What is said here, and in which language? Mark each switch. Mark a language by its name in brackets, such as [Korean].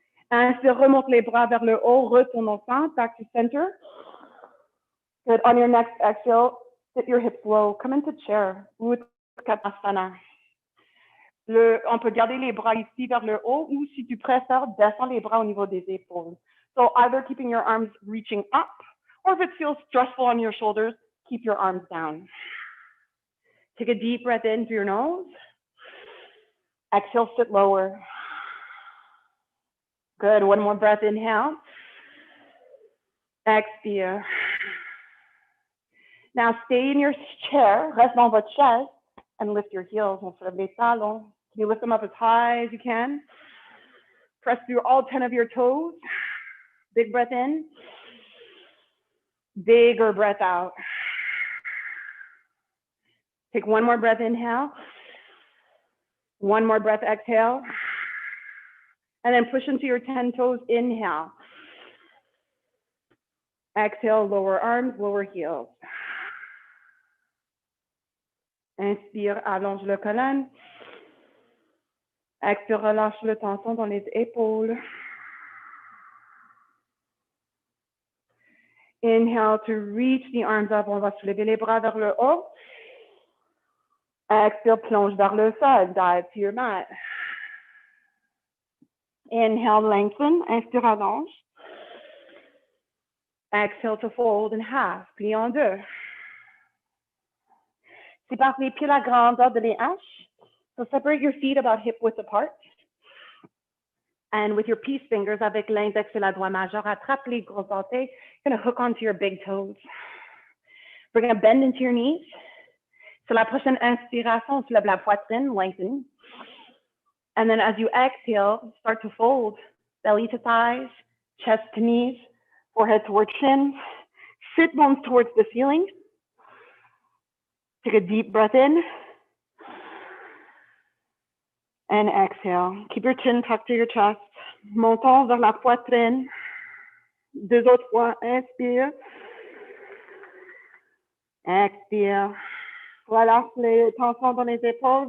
[French] Inspire, remonte les bras vers le haut. Retourne au centre. [English] Back to center. Good. On your next exhale, sit your hips low. Come into chair. Utkatasana. [French] On peut garder les bras ici vers le haut ou si tu préfères, descends les bras au niveau des épaules. [English] So either keeping your arms reaching up or if it feels stressful on your shoulders, keep your arms down. Take a deep breath in through your nose. Exhale, sit lower. Good. One more breath. Inhale. [French] Expire. [English] Now stay in your chair. [French] Reste dans votre chaise [English] and lift your heels. [French] On soulève les talons. [English] You lift them up as high as you can. Press through all 10 of your toes. Big breath in. Bigger breath out. Take one more breath, inhale. One more breath, exhale. And then push into your 10 toes, inhale. Exhale, lower arms, lower heels. [French] Inspire, allonge le colonne. Expire, relâche le tension dans les épaules. [English] Inhale to reach the arms up. [French] On va soulever les bras vers le haut. [English] Exhale, [French] plonge vers le sol. [English] Dive to your mat. Inhale, lengthen. [French] Inspire, allonge. [English] Exhale to fold in half. [French] Plie en deux. Sépare les pieds la grandeur de les hanches. [English] So separate your feet about hip width apart. And with your peace fingers, [French] avec l'index et la doigt majeur, attrape les gros orteils. [English] Gonna hook onto your big toes. We're gonna bend into your knees. [French] Sur la prochaine inspiration, on soulève la poitrine, lengthen. [English] And then as you exhale, start to fold. Belly to thighs, chest to knees, forehead towards chin, sit bones towards the ceiling. Take a deep breath in. And exhale. Keep your chin tucked to your chest. [French] Montons vers la poitrine. Deux autres fois. Inspire. Expire. Relâche les tensions dans les épaules.